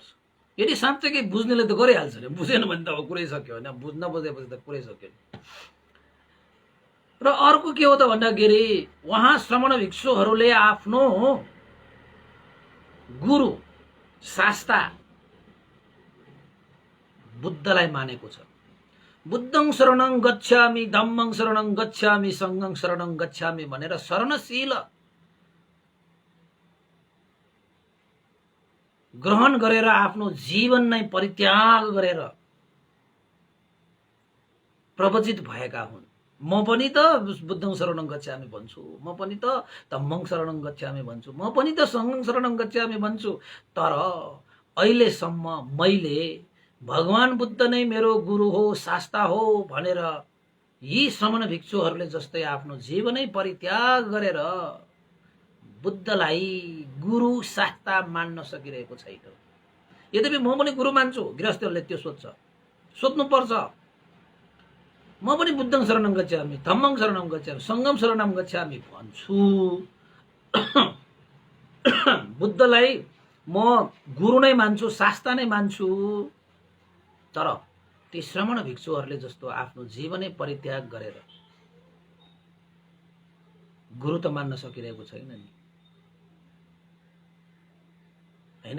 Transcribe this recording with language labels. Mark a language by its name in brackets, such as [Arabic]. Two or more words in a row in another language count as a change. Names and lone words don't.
[Nepali] यदि साँच्चै बुझ्नेले त गरिहाल्छ नि, बुझेन भने त अब कुरै सक्यो होइन, बुझ्न बुझेपछि त कुरै सक्यो। र अर्को के हो त भन्दाखेरि उहाँ श्रमण भिक्षुहरूले आफ्नो गुरु शास्ता बुद्धलाई मानेको छ। [Pali] बुद्धं शरणं गच्छामि, धम्मं शरणं गच्छामि, संघं शरणं गच्छामि [Nepali] भनेर शरणशील ग्रहण गरेर आफ्नो जीवन नै परित्याग गरेर प्रवचित भएका हुन्। म पनि त [Pali] बुद्धं शरणं गच्छामि [Nepali] भन्छु, म पनि त [Pali] धम्मं शरणं गच्छामि [Nepali] भन्छु, म पनि त [Pali] संघं शरणं गच्छामि [Nepali] भन्छु। तर अहिलेसम्म मैले भगवान बुद्ध नै मेरो गुरु हो, शास्ता हो भनेर यी श्रमण भिक्षुहरूले जस्तै आफ्नो जीवनै परित्याग गरेर बुद्धलाई गुरु शास्ता मान्न सकिरहेको छैन। यद्यपि म पनि गुरु मान्छु, गृहस्थहरूले त्यो सोध्नुपर्छ। म पनि [Pali] बुद्धं शरणं गच्छामि, धम्मं शरणं गच्छामि, संघं शरणं गच्छामि [Nepali] भन्छु। बुद्धलाई म गुरु नै मान्छु, शास्ता नै मान्छु। तर ती श्रमण भिक्षुहरूले जस्तो आफ्नो जीवनै परित्याग गरेर गुरु त मान्न सकिरहेको छैन नि, हैन?